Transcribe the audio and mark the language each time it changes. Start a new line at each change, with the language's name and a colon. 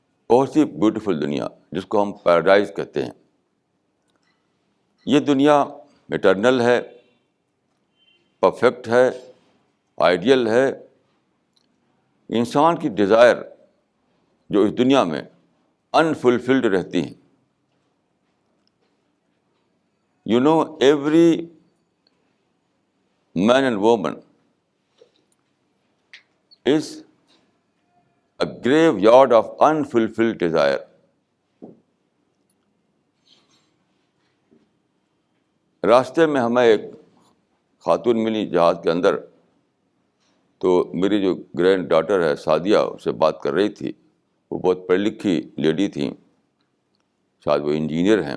Urdu: بہت ہی بیوٹیفل دنیا جس کو ہم پیراڈائز کہتے ہیں. یہ دنیا ایٹرنل ہے, پرفیکٹ ہے, آئیڈیل ہے. انسان کی ڈیزائر جو اس دنیا میں انفلفلڈ رہتی ہیں.
English: You know, every man and woman is a graveyard of unfulfilled desire.
Urdu: راستے میں ہمیں ایک خاتون ملی جہاز کے اندر, تو میری جو گرینڈ ڈاٹر ہے سعدیہ اس سے بات کر رہی تھی. وہ بہت پڑھی لکھی لیڈی تھیں, شاید وہ انجینئر ہیں.